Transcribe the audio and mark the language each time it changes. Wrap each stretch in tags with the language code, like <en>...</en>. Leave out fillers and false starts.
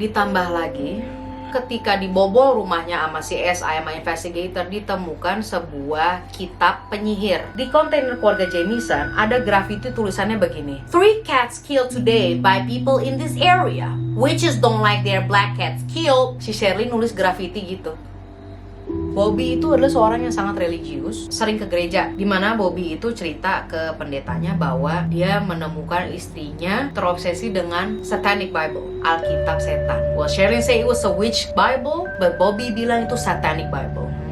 <id>Ditambah lagi, ketika dibobol rumahnya sama si SI sama investigator, ditemukan sebuah kitab penyihir. Di kontainer keluarga Jamison ada graffiti tulisannya begini:</id> <en>3 cats killed today by people in this area. Witches don't like their black cats killed.</en> <id>Si Shirley nulis graffiti gitu. Bobby itu adalah seorang yang sangat religius, sering ke gereja, dimana Bobby itu cerita ke pendetanya bahwa dia menemukan istrinya terobsesi dengan Satanic Bible, Alkitab setan.</id> <en>Well, Sherilyn say it was a witch Bible, but</en> <id>Bobby bilang itu</id> <en>Satanic Bible.</en>